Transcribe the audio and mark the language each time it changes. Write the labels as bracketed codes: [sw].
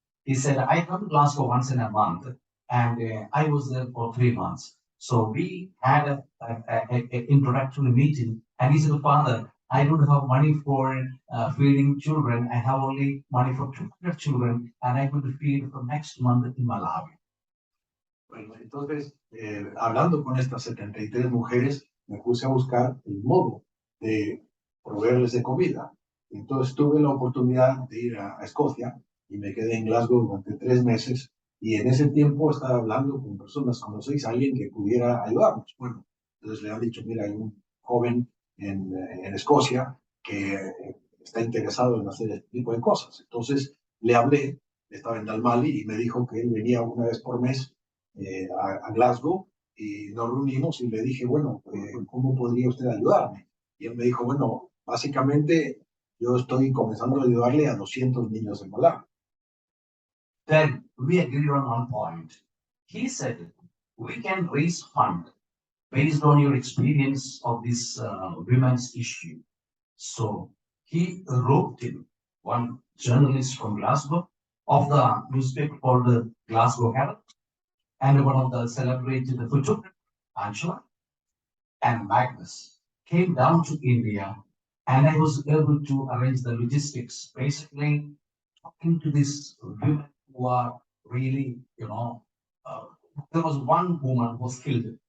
[en] He said, I come to Glasgow once in a month, and I was there for 3 months. So we had an introductory meeting, and he said, Father, I don't have money for feeding children. I have only money for 200 children, and I'm going to feed for next month in Malawi. [es] Bueno, entonces, hablando con estas 73 mujeres, me puse a buscar el modo de proveerles de comida. Entonces tuve la oportunidad de ir a Escocia y me quedé en Glasgow durante 3 meses, y en ese tiempo estaba hablando con personas, conocéis a alguien que pudiera ayudarnos. Bueno, entonces le han dicho, mira, hay un joven en Escocia que está interesado en hacer este tipo de cosas. Entonces le hablé, estaba en Dalmali, y me dijo que él venía una vez por mes a Glasgow, y nos reunimos y le dije, bueno, ¿cómo podría usted ayudarme? Y él me dijo, bueno, básicamente yo estoy comenzando a ayudarle a 200 niños en Malawi. [en] Then we agreed on one point. He said, we can raise fund based on your experience of this women's issue. So he roped in one journalist from Glasgow of the newspaper called the Glasgow Herald, and one of the celebrated photographers, Angela, and Magnus came down to India, and I was able to arrange the logistics, basically talking to these women who are really, there was one woman who was killed.